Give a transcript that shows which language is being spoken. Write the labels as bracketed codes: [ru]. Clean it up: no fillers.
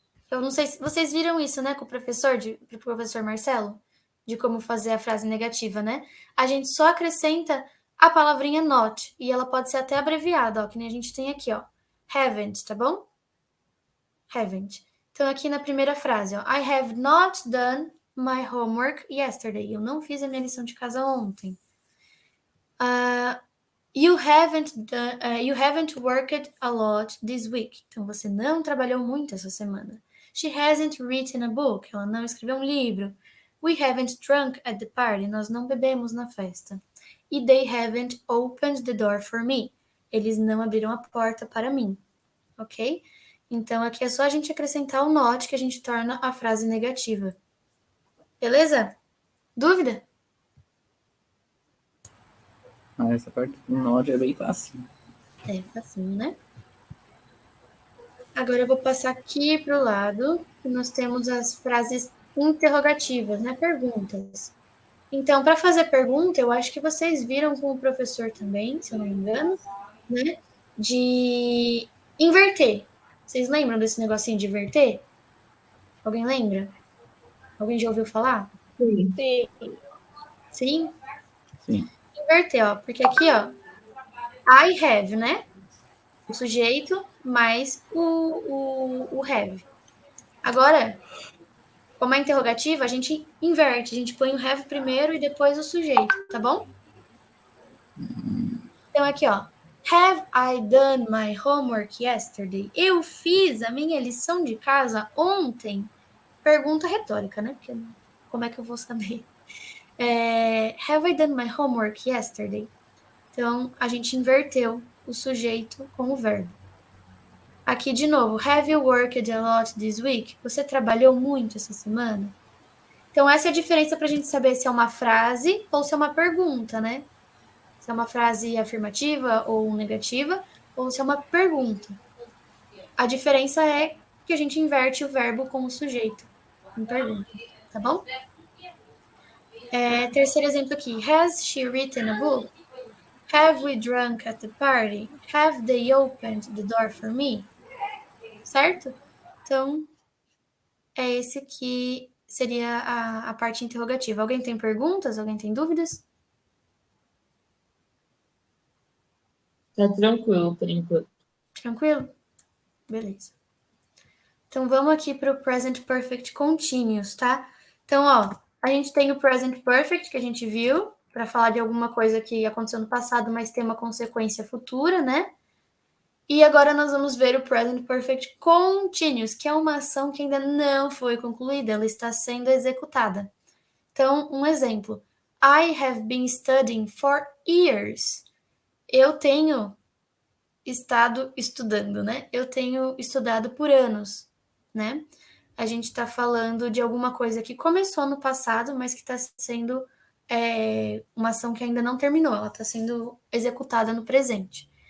[pt] Eu não sei se vocês viram isso, né, com o professor Marcelo, de como fazer a frase negativa, né? A gente só acrescenta a palavrinha not, e ela pode ser até abreviada, ó, que nem a gente tem aqui, ó. Haven't, tá bom? Haven't. Então, aqui na primeira frase, ó. [en] I have not done my homework yesterday. [pt] Eu não fiz a minha lição de casa ontem. [en] You haven't worked a lot this week. [pt] Então, você não trabalhou muito essa semana. [en] She hasn't written a book. [pt] Ela não escreveu um livro. [en] We haven't drunk at the party. [pt] Nós não bebemos na festa. [en] E they haven't opened the door for me. [pt] Eles não abriram a porta para mim. Ok? Então, aqui é só a gente acrescentar o not que a gente torna a frase negativa. Beleza? Dúvida? Essa parte do not é bem fácil. É, facinho, né? Agora eu vou passar aqui para o lado, que nós temos as frases interrogativas, né? Perguntas. Então, para fazer pergunta, eu acho que vocês viram com o professor também, se eu não me engano, né? De inverter. Vocês lembram desse negocinho de inverter? Alguém lembra? Alguém já ouviu falar? Sim. Sim? Sim. Inverter, ó. Porque aqui, ó, I have, né? O sujeito mais o have. Agora, como é interrogativa, a gente inverte. A gente põe o have primeiro e depois o sujeito, tá bom? Então, aqui, ó. [en] Have I done my homework yesterday? [pt] Eu fiz a minha lição de casa ontem. Pergunta retórica, né? Porque como é que eu vou saber? [en] Have I done my homework yesterday? [pt] Então, a gente inverteu o sujeito com o verbo. Aqui, de novo. [en] Have you worked a lot this week? [pt] Você trabalhou muito essa semana? Então, essa é a diferença para a gente saber se é uma frase ou se é uma pergunta, né? Se é uma frase afirmativa ou negativa, ou se é uma pergunta. A diferença é que a gente inverte o verbo com o sujeito em pergunta, tá bom? Terceiro exemplo aqui. [en] Has she written a book? Have we drunk at the party? Have they opened the door for me? [pt] Certo? Então, é esse aqui seria a parte interrogativa. Alguém tem perguntas? Alguém tem dúvidas? Tá tranquilo, por enquanto. Tranquilo? Beleza. Então, vamos aqui para o Present Perfect Continuous, tá? Então, ó, a gente tem o Present Perfect, que a gente viu, para falar de alguma coisa que aconteceu no passado, mas tem uma consequência futura, né? E agora nós vamos ver o Present Perfect Continuous, que é uma ação que ainda não foi concluída, ela está sendo executada. Então, um exemplo. [en] I have been studying for years. [pt] Eu tenho estado estudando, né? Eu tenho estudado por anos, né? A gente está falando de alguma coisa que começou no passado, mas que está sendo uma ação que ainda não terminou, ela está sendo executada no presente.